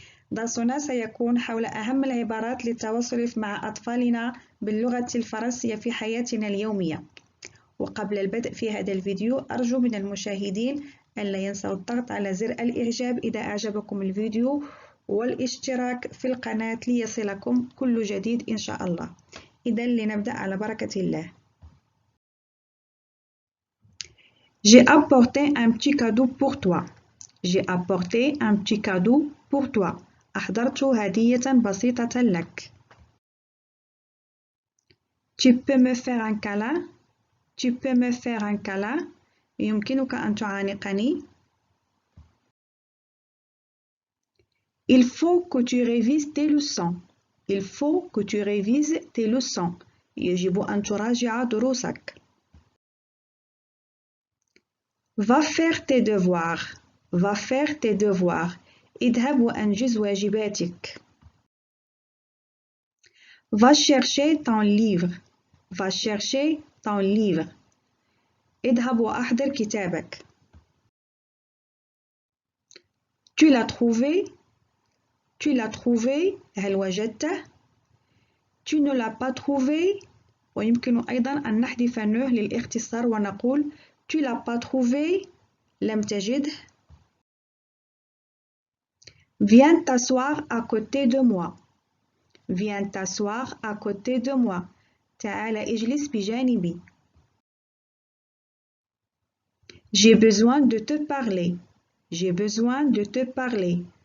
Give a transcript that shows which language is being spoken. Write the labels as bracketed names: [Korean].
[Arabic] درسنا سيكون حول أهم العبارات للتواصل مع أطفالنا باللغة الفرنسية في حياتنا اليومية. وقبل البدء في هذا الفيديو أرجو من المشاهدين أن لا ينسوا الضغط على زر الإعجاب إذا أعجبكم الفيديو والاشتراك في القناة ليصلكم كل جديد إن شاء الله. إذن لنبدأ على بركة الله. [French] J'ai apporté un petit cadeau pour toi. J'ai apporté un petit cadeau pour toi. [Arabic] أحضرت هدية بسيطة لك. [French] Tu peux me faire un câlin? Tu peux me faire un câlin? [Arabic] يمكنك أن تعانقني. [French] Il faut que tu révises tes leçons. Il faut que tu révises tes leçons. [Arabic] يجب أن تراجع دروسك. [French] Va faire tes devoirs. Va faire tes devoirs. [Arabic] اذهب وأنجز واجباتك. [French] Va chercher ton livre. Va chercher ton livre. [Arabic] اذهب وأحضر كتابك. [French] Tu l'as trouvé. Tu l'as trouvé. [Arabic] هل وجدته؟ [French] Tu ne l'as pas trouvé. [Arabic] ويمكن أيضا أن نحذف ne للاختصار ونقول [French] Tu l'as pas trouvé. [Arabic] لم تجده. [French] Viens t'asseoir à côté de moi. Viens t'asseoir à côté de moi. [Arabic] تعال اجلس بجانبي. [French] J'ai besoin de te parler. J'ai besoin de te parler.